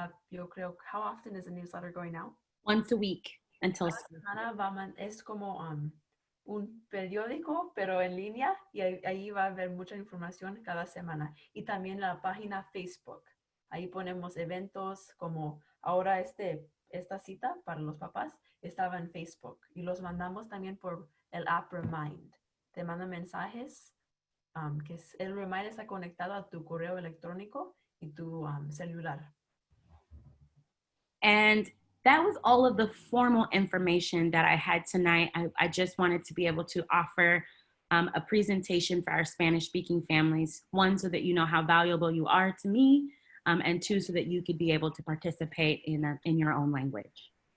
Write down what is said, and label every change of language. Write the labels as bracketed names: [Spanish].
[Spanish] Yo creo, [English] how often is the newsletter going out? Once a week until [Spanish] es como un periódico, pero en línea, y ahí va a haber mucha información cada semana. Y también la página Facebook. Ahí ponemos eventos como ahora esta cita para los papás estaba en Facebook. Y los mandamos también por el app Remind. Te manda mensajes el Remind está conectado a tu correo electrónico y tu celular. [English] And that was all of the formal information that I had tonight. I just wanted to be able to offer a presentation for our Spanish-speaking families. One, so that you know how valuable you are to me, and two, so that you could be able to participate in your own language.